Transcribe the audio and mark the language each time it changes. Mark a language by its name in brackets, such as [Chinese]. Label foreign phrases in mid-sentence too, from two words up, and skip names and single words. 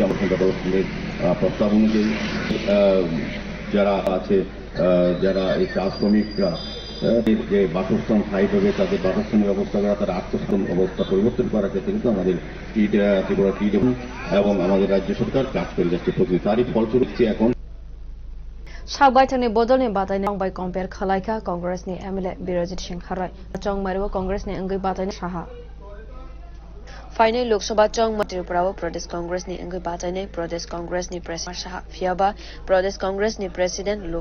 [Bangla] আমরা ডেভেলপমেন্টের প্রস্তাব অনুযায়ী যারা আছে, যারা এই চা শ্রমিকরা যে বাসস্থান স্থায়ীভাবে তাদের বাসস্থানের ব্যবস্থা করা, তার আত্মস্থান অবস্থা পরিবর্তন করার ক্ষেত্রে কিন্তু আমাদের ত্রিপুরা টি এবং আমাদের রাজ্য সরকার কাজ করে যাচ্ছে প্রতি। তারই ফলস্বরূপ এখন [Kok Borok] Sagbaitanni bodolni bataini Chongbai compare khalaika Congressni MLA Birojit Singh Harai Chongmariwa Congressni Angui bataini Saha Finally, Lok Sabha Chongma Tripura Pradesh Congress ni Angui Bataini Pradesh Congress ni President Saha Fiaba Pradesh Congress ni President Lok